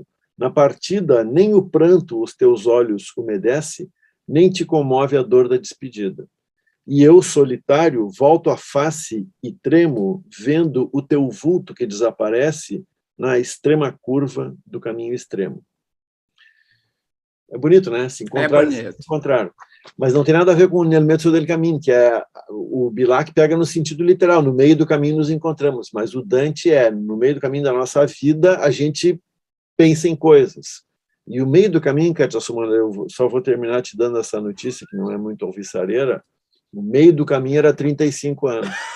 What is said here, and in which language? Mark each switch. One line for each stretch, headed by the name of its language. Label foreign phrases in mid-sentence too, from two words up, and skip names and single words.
Portuguese: Na partida, nem o pranto os teus olhos umedece, nem te comove a dor da despedida. E eu, solitário, volto a face e tremo, vendo o teu vulto que desaparece na extrema curva do caminho extremo. É bonito, né? Se encontraram. Mas não tem nada a ver com o
Italian: Nel mezzo del cammino,
Portuguese: que é o Bilac pega no sentido literal, no meio do caminho nos encontramos, mas o Dante no meio do caminho da nossa vida, a gente pensa em coisas. E o meio do caminho, Cátia Sumana, eu só vou terminar te dando essa notícia, que não é muito alvissareira, o meio do caminho era 35 anos.